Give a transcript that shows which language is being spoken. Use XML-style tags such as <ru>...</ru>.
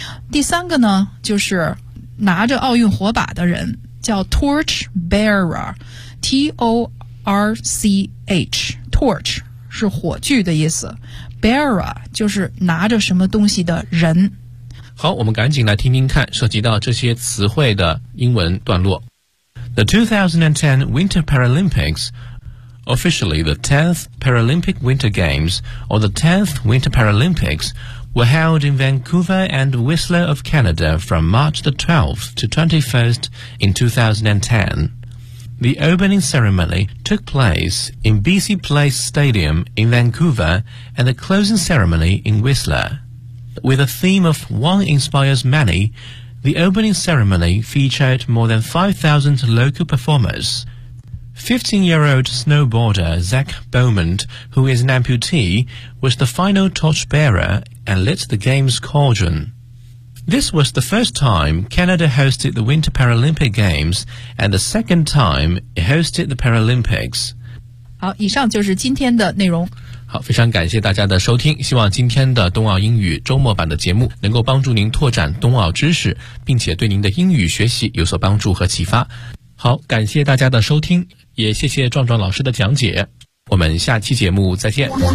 <zh>第三个呢，就是拿着奥运火把的人，叫 torch bearerTorch， torch 是火炬的意思， bearer 就是拿着什么东西的人。好，我们赶紧来听听看涉及到这些词汇的英文段落。</zh> <en>The 2010 Winter Paralympics, officially the 10th Paralympic Winter Games or the 10th Winter Paralympics, were held in Vancouver and Whistler of Canada from March the 12th to 21st in 2010. The opening ceremony took place in BC Place Stadium in Vancouver and the closing ceremony in Whistler. With a theme of One Inspires Many, the opening ceremony featured more than 5,000 local performers. 15-year-old snowboarder Zach Beaumont, who is an amputee, was the final torchbearer and lit the Games cauldron. This was the first time Canada hosted the Winter Paralympic Games and the second time it hosted the Paralympics.</en> <zh>好，以上就是今天的内容。好，非常感谢大家的收听，希望今天的冬奥英语周末版的节目能够帮助您拓展冬奥知识，并且对您的英语学习有所帮助和启发。好，感谢大家的收听，也谢谢壮壮老师的讲解，我们下期节目再见。</zh>